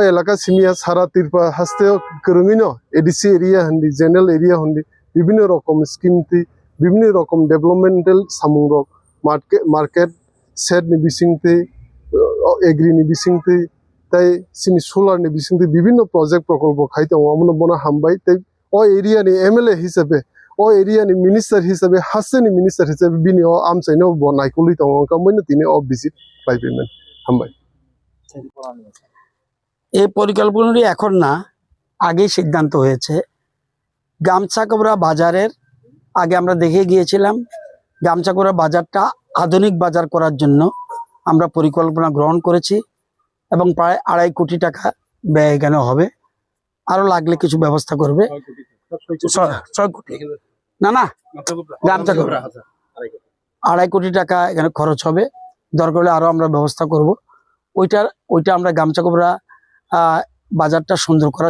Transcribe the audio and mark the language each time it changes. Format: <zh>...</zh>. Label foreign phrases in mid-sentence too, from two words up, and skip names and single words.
<trp>elaka simia sara tirpa haste kerungino ADC area handi</trp> <en>general area</en> <trp>handi</trp> <bn>বিভিন্ন রকম</bn> <trp>scheme ti</trp> <bn>বিভিন্ন রকম</bn> <trp>developmental samung rok market set ni bisingte agri ni bisingte tai sini solar ni bisingte bibhinno project prokolbo khaitang amno bona hambai tai o area ni MLA hisabe o area ni minister hisabe haseni minister hisabe bini o amchaino bonai kuli tong kamoino tini o visit paibemen hambai</trp> <bn>এই পরিকল্পনাটি এখন না আগেই সিদ্ধান্ত হয়েছে গামছাকোবরা বাজারের আগে আমরা দেখে গিয়েছিলাম গামছাকোবরা বাজারটা আধুনিক বাজার করার জন্য আমরা পরিকল্পনা গ্রহণ করেছি এবং প্রায় 2.5 কোটি টাকা ব্যয় এখানে হবে আরো লাগলে কিছু ব্যবস্থা করবে 6 কোটি না গামছাকোবরা 2.5 কোটি টাকা এখানে খরচ হবে দরকার হলে আরো আমরা ব্যবস্থা করব ওইটা আমরা গামছাকোবরা বাজারটা সুন্দর করার</bn>